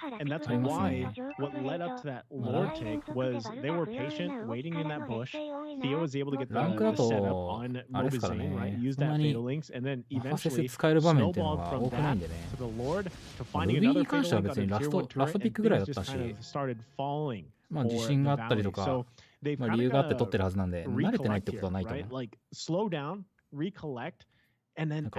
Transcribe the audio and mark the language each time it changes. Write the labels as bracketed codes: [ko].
[en] And that's why what led up to that Lord take was they were patient, waiting in that bush. Theo was able to get the setup on Mobazane, right? Use that fatal links, and then eventually snowballed from that to the Lord to finding another fatal link on the tier 1 turret, and things just kind of started falling. [ja] 自信があったりとか、理由があって取ってるはずなんで、慣れてないってことはないと思う。 [en] Like slow down, recollect, and then